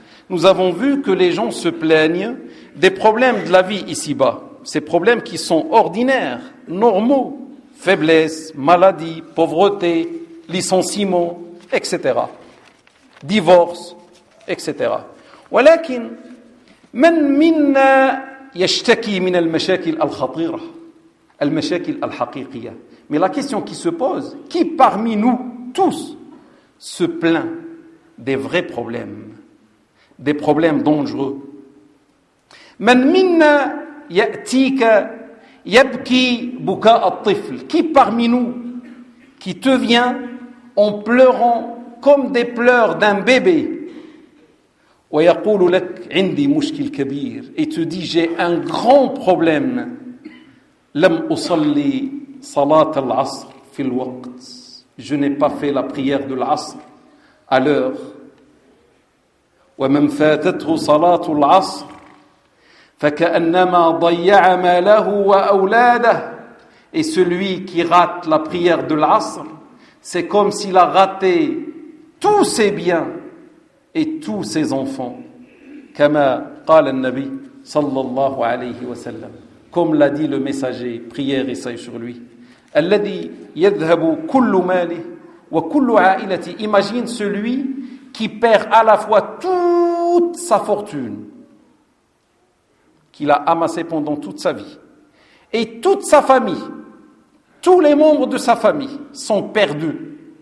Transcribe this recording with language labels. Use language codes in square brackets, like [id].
[fr] Nous avons vu que les gens se plaignent des problèmes de la vie ici-bas ces problèmes qui sont ordinaires normaux faiblesse maladie pauvreté licenciement etc divorce etc [ar] ولكن من منا يشتكي من المشاكل الخطيرة المشاكل الحقيقية. [fr] Mais la question qui se pose, qui parmi nous tous se plaint des vrais problèmes, des problèmes dangereux. [ar] من منا يأتيك يبكي بكاء الطفل. [fr] Qui parmi nous qui te vient en pleurant comme des pleurs d'un bébé. [ar] ويقول لك عندي مشكل كبير. [fr] Et te dit j'ai un grand problème. [ar] لم أصلي صلاة العصر في الوقت. [fr] Je n'ai pas fait la prière de l'asr à l'heure. [ar] ومن فاتته صلاة العصر فكأنما ضيع ماله وأولاده. [fr] Et celui qui rate la prière de l'asr, c'est comme s'il a raté tous ses biens et tous ses enfants. [ar] كما قال النبي صلى الله عليه وسلم. [fr] Comme l'a dit le messager, prière et salut sur lui. [ar] الذي يذهب كل ماله وكل عائلتي. [fr] Imagine celui qui perd à la fois toute sa fortune, qu'il a amassé pendant toute sa vie. Et toute sa famille, tous les membres de sa famille sont perdus.